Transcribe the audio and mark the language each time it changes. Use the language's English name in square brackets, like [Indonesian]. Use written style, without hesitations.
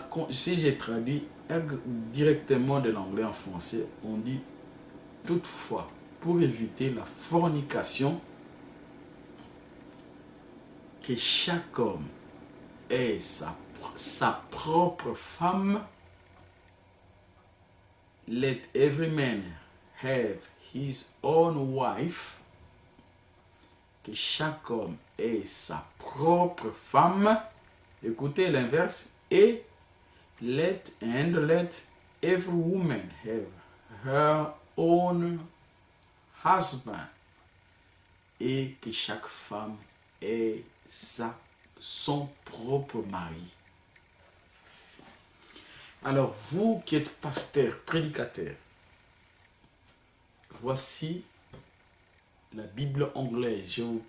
[French] Si j'ai traduit directement de l'anglais en français, on dit toutefois, pour éviter la fornication, que chaque homme ait sa propre femme. [English] Let every man have his own wife. [French] Que chaque homme ait sa propre femme. Écoutez l'inverse. [English] Et let every woman have her own husband. [French] Et que chaque femme ait son propre mari. Alors, vous qui êtes pasteur, prédicateur, voici la Bible anglaise.